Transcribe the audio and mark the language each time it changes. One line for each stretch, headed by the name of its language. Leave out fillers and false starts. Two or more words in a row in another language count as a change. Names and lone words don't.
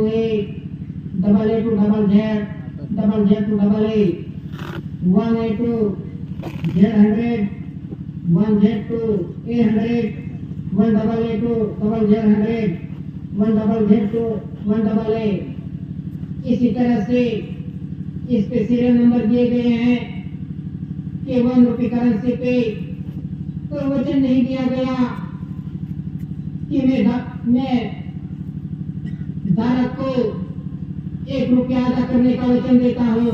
English: A, double A to double Z, double Z to double A, 1A to Z100, 1Z to A100, 1 double A to double Z100, 1 double Z to 1 double A।
Hindi: इसी तरह से इस पे
English: serial number
Hindi: दिए गए हैं कि 1
English: rupee currency
Hindi: पे कोई वचन नहीं दिया गया कि मैं धारक को 1 रुपया अदा करने का वचन देता हूँ।